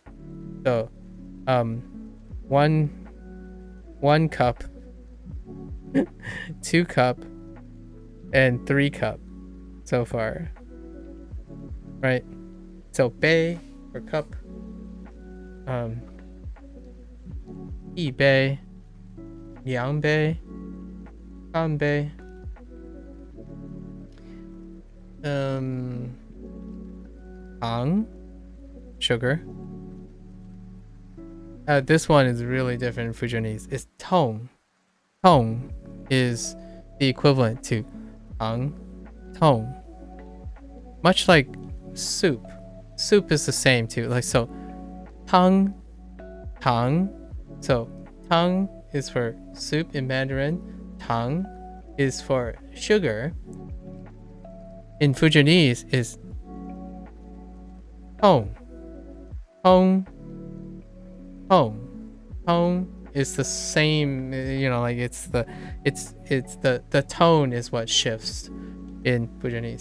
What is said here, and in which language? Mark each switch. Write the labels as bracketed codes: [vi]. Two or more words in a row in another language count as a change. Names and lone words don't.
[en] So one cup, 2 cup, and 3 cup so far, right? So bei for cup, [zh] 一杯, 两杯, 三杯, 糖, [en] sugar. This one is really different in Fujianese. It's tong. Tong is the equivalent to tang, tong. Much like soup. Soup is the same too. Like so, [zh] 汤, 汤. [en] So tang is for soup in Mandarin. Tang is for sugar. In Fujianese is [cdo] tong, tong, tong. [en] Tong is the same, you know, like it's the tone is what shifts in Fujianese.